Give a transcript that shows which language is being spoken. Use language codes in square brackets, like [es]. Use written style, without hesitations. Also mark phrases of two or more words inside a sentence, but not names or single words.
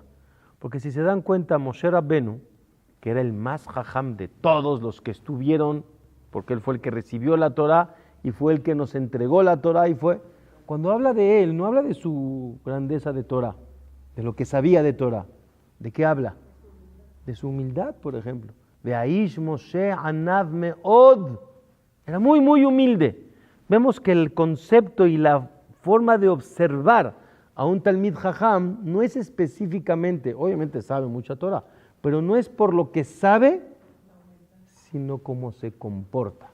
[es] Porque si se dan cuenta, Moshe Rabbenu, que era el más Jajam de todos los que estuvieron, porque él fue el que recibió la Torah y fue el que nos entregó la Torah y fue. Cuando habla de él, no habla de su grandeza de Torah, de lo que sabía de Torah. ¿De qué habla? De su humildad, por ejemplo. [he] והאיש משה ענו מאד. [es] Era muy humilde. Vemos que el concepto y la forma de observar a un [he] תלמיד חכם [es] no es específicamente, obviamente sabe mucha Torah, pero no es por lo que sabe, sino cómo se comporta.